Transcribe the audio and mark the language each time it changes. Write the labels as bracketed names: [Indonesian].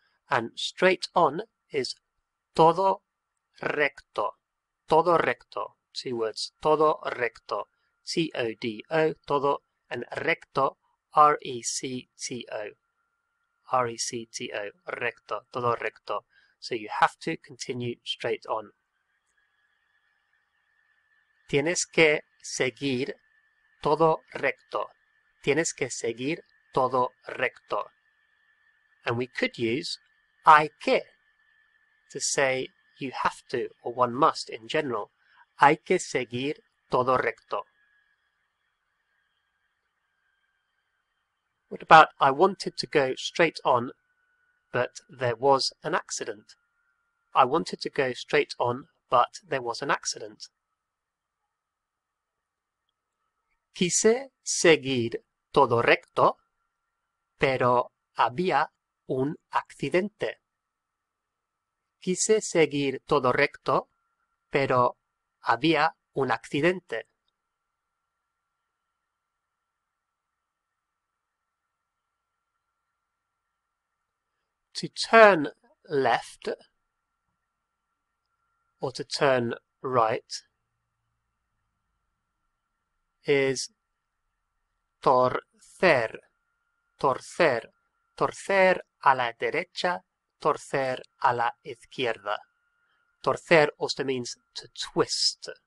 [English] And straight on is [Spanish] todo recto. Todo recto. [English] 2 words. [Spanish] Todo recto. T-O-D-O. Todo. And recto. R-E-C-T-O. R-E-C-T-O. Recto. Todo recto. [English] So you have to continue straight on. [Spanish] Tienes que seguir todo recto. Tienes que seguir todo recto. [English] And we could use [Spanish] hay que [English] to say you have to or one must in general. [Spanish] Hay que seguir todo recto. [English] What about I wanted to go straight on, but there was an accident? I wanted to go straight on, but there was an accident. [Spanish] Quise seguir todo recto, pero había un accidente. Quise seguir todo recto, pero había un accidente. [English] To turn left or to turn right is torcer. Torcer. [Spanish] Torcer a la derecha, torcer a la izquierda. [English] Torcer also means to twist.